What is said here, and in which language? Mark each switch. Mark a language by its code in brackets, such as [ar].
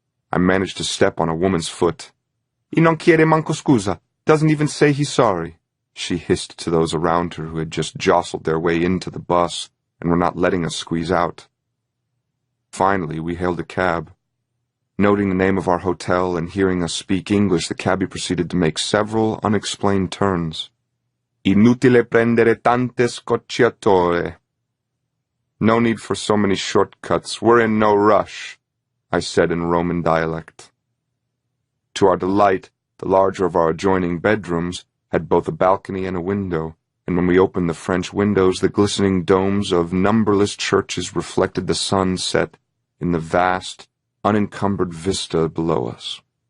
[en] I managed to step on a woman's foot. [it] "E non chiede manco scusa, [en] doesn't even say he's sorry," she hissed to those around her who had just jostled their way into the bus and were not letting us squeeze out. Finally, we hailed a cab. Noting the name of our hotel and hearing us speak English, the cabbie proceeded to make several unexplained turns. [it] Inutile prendere tante scocciature. [en] No need for so many shortcuts. We're in no rush, I said in Roman dialect. To our delight, the larger of our adjoining bedrooms had both a balcony and a window, and when we opened the French windows, the glistening domes of numberless churches reflected the sun set in the vast, unencumbered vista below us.